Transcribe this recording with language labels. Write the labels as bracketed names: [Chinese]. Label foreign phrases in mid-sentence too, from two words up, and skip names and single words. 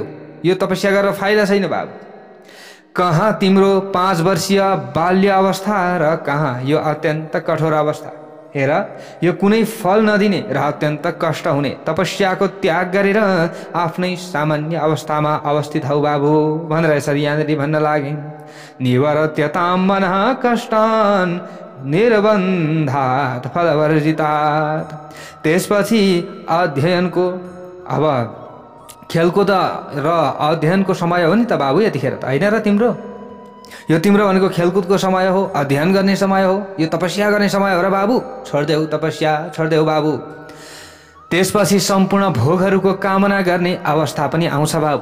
[Nepali] यो तपस्या गरेर फाइदा छैन बाबु। कहाँ तिम्रो 5 वर्षीय बाल्य अवस्था र कहाँ यो अत्यन्त कठोर अवस्था। हेर यो कुनै फल नदिने र अत्यन्त कष्ट हुने तपस्याको त्याग गरेर आफ्नै सामान्य अवस्थामा अवस्थित हौ बाबु भनेर यसरी यहाँनिर भन्न लागे। [Sanskrit] निवर्त्यतां मनः कष्टान् निर्बन्धात् फलवर्जितात्। [Nepali] त्यसपछि अध्ययनको अब खेलकुद र अध्ययनको समय हो नि त बाबु यतिखेर त होइन र तिम्रो यो तिम्रो भनेको खेलकुदको समय हो, अध्ययन गर्ने समय हो, यो तपस्या गर्ने समय हो र बाबु। छोड्देऊ तपस्या, छोड्देऊ बाबु। त्यसपछि सम्पूर्ण भोगहरूको कामना गर्ने अवस्था पनि आउँछ बाबु।